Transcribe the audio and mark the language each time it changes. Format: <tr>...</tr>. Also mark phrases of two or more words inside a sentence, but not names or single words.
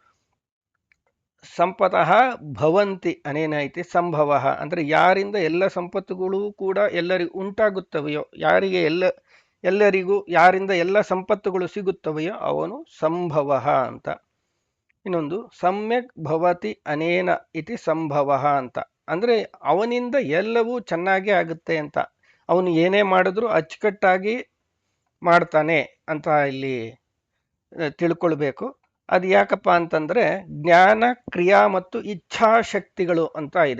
<sa>ಸಂಪತಃ ಭವಂತಿ ಅನೇನೈತಿ ಸಂಭವ</sa> <kn>ಅಂದರೆ ಯಾರಿಂದ ಎಲ್ಲ ಸಂಪತ್ತುಗಳು ಕೂಡ ಎಲ್ಲರಿಗೂ ಉಂಟಾಗುತ್ತವೆಯೋ, ಯಾರಿಗೆ ಎಲ್ಲರಿಗೂ ಯಾರಿಂದ ಎಲ್ಲ ಸಂಪತ್ತುಗಳು ಸಿಗುತ್ತವೆಯೋ ಅವನು ಸಂಭವ ಅಂತ.</kn> <sa>ಇನ್ನೊಂದು ಸಮ್ಯಕ್ ಭವತಿ ಅನೇನ ಇತಿ ಸಂಭವ ಅಂತ.</sa> <kn>ಅಂದರೆ ಅವನಿಂದ ಎಲ್ಲವೂ ಚೆನ್ನಾಗೇ ಆಗುತ್ತೆ ಅಂತ. ಅವನು ಏನೇ ಮಾಡಿದ್ರೂ ಅಚ್ಚುಕಟ್ಟಾಗಿ ಮಾಡ್ತಾನೆ ಅಂತ ಇಲ್ಲಿ ತಿಳ್ಕೊಳ್ಬೇಕು. ಅದು ಯಾಕಪ್ಪ ಅಂತಂದರೆ ಜ್ಞಾನ, ಕ್ರಿಯಾ ಮತ್ತು ಇಚ್ಛಾಶಕ್ತಿಗಳು ಅಂತ ಇದೆ.</kn>